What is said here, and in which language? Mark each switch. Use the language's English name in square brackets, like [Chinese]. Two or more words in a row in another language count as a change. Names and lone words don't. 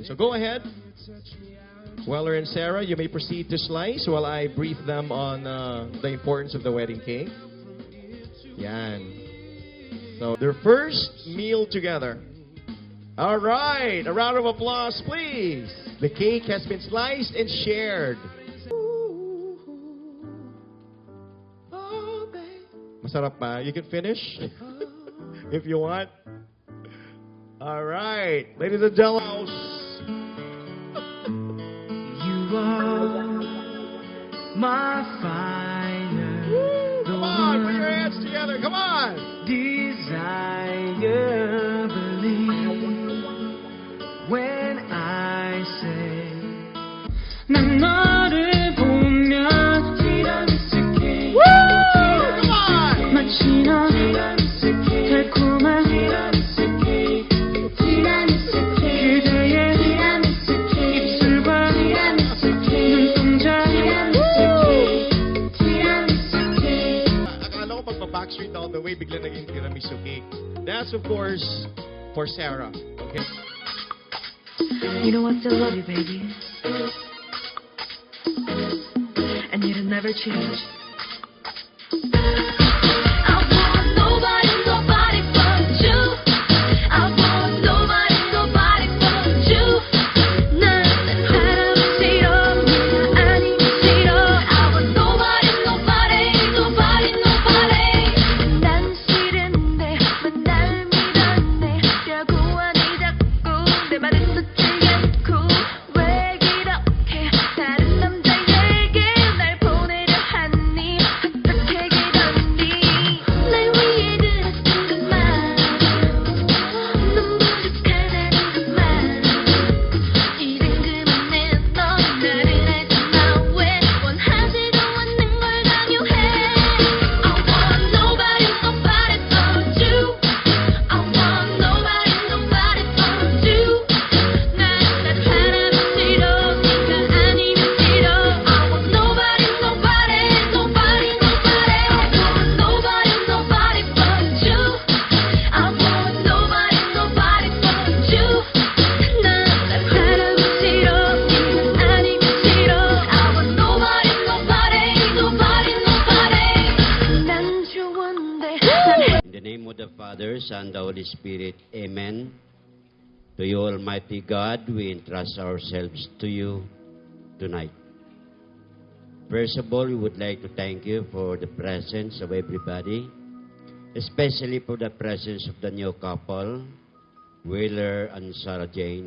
[English] So go ahead, Weller and Sarah, you may proceed to slice while I brief them on the importance of the wedding cake. Yan. So their first meal together. All right, a round of applause, please. The cake has been sliced and shared. [Filipino] Masarap pa. [English] You can finish if you want. All right, ladies and gentlemen. You are my fire. Come on, put your hands together. Come on. Desire, believe when I say [Korean] 난 너를 보면 티라미수케 [English] Come on. [Korean] 마치 너 달콤한 그대의 입술과 눈동자 [Filipino] Akala ko magpa-backstreet [English] all the way, [Filipino] bigla naging [English] tiramisu cake. That's of course for Sarah. Okay. You know I still love you, baby. And it'll never change. I want nobody, nobody but you. I want nobody, nobody but you. [Korean] 난 사람 싫어, 네가 아니면 싫어. [English] I want nobody, nobody, nobody, nobody. [Korean] 난 싫은데 왜 날 밀어내? 려고 하니 자꾸 내 말은 듣지 않고 왜 이렇게 다른 남자에게 날 보내려 하니? 어떻게 그러니? 날 위해 들었던 것만 너무 부족하다는 것만 이젠 그만해. 넌 나를 알잖아. 왜 원하지도 않는 걸 강요해? [English] I want nobody, nobody but you. I want nobody, nobody but you. [Korean] 난 사람이 싫어, 네가 아니면 싫어. [English] I want nobody, nobody, nobody, nobody. I want nobody, nobody but you. I want nobody, nobody but you. [Korean] 난 사람이 싫어, 네가 아니면 싫어. [English] I want nobody, nobody, nobody, nobody. [Korean] 난 좋은데 난 [English] In the name of the Father, Son, the Holy Spirit, Amen. To you, Almighty God, we entrust ourselves to you tonight. First of all, we would like to thank you for the presence of everybody, especially for the presence of the new couple, Wheeler and Sarah Jane.